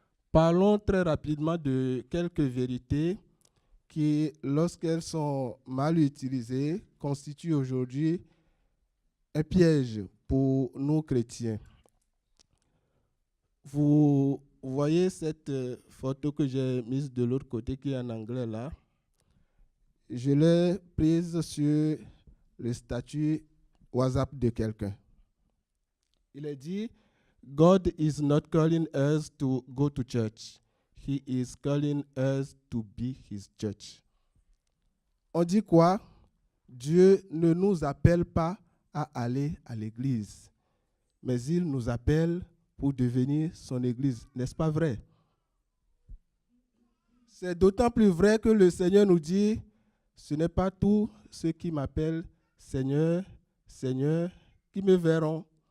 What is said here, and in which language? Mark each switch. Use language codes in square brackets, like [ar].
[fr] Parlons très rapidement de quelques vérités qui, lorsqu'elles sont mal utilisées, constituent aujourd'hui un piège pour nous chrétiens. Vous voyez cette photo que j'ai mise de l'autre côté qui est en anglais là. Je l'ai prise sur le statut WhatsApp de quelqu'un. [en] Il est dit, God is not calling us to go to church. He is calling us to be his church. [fr] On dit quoi? Dieu ne nous appelle pas à aller à l'église, mais il nous appelle pour devenir son église. N'est-ce pas vrai? C'est d'autant plus vrai que le Seigneur nous dit, ce n'est pas tous ceux qui m'appellent Seigneur, Seigneur, qui me verront.